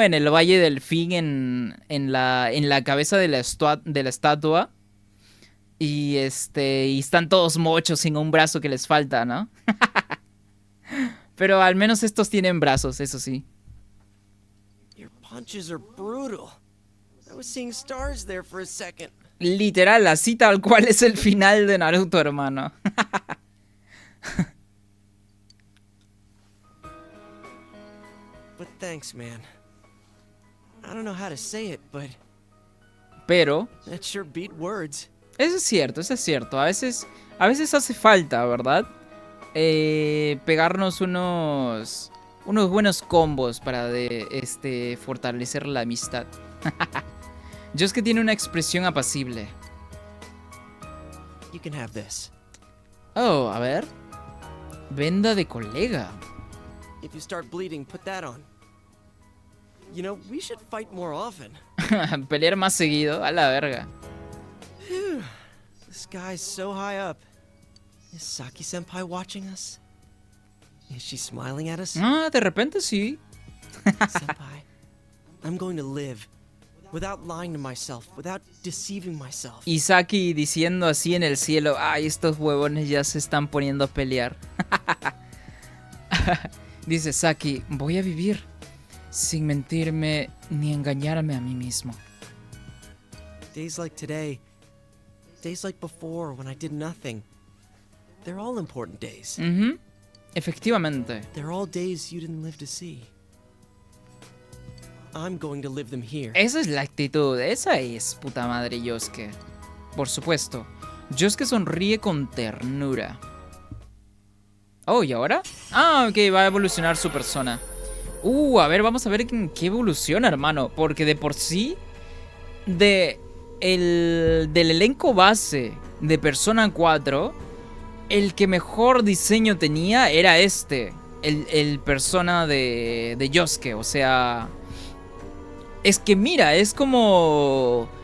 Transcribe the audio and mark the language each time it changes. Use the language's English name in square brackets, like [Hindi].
[Spanish] En el Valle del Fin, en la cabeza de la estatua. Y y están todos mochos sin un brazo que les falta, ¿no? Pero al menos estos tienen brazos, eso sí. [English] Your punches are brutal. I was seeing stars there for a second. [Spanish] Literal, así tal cual es el final de Naruto, hermano. [English] But thanks, man. I don't know how to say it, but [Spanish] Pero [English] that sure beat words. [Spanish] eso es cierto, eso es cierto. A veces hace falta, ¿verdad? Pegarnos unos buenos combos para fortalecer la amistad. Yosuke tiene una expresión apacible. [English] You can have this. [Spanish] Oh, a ver. Venda de colega. [English] If you start bleeding, put that on. You know, we should fight more often. [Spanish] Pelear más seguido, a la verga. [English] Phew. The sky's so high up. Is Saki-senpai watching us? Is she smiling at us? [Spanish] Ah, de repente sí. [English] Senpai, I'm going to live. Without lying to myself, without deceiving myself. [Spanish] Y Saki diciendo así en el cielo, ay, estos huevones ya se están poniendo a pelear. Dice Saki, voy a vivir sin mentirme ni engañarme a mí mismo. [English] Days like today, days like before when I did nothing, they're all important days. [Spanish] Efectivamente. [English] They're all days you didn't live to see. I'm going to live them here. [Spanish] Esa es la actitud, esa es puta madre Yosuke. Por supuesto. Yosuke sonríe con ternura. Oh, ¿y ahora? Ah, ok, va a evolucionar su persona. A ver, vamos a ver en qué evoluciona, hermano. Porque de por sí, del elenco base de Persona 4, el que mejor diseño tenía era el persona de Yosuke. O sea, es que mira, es como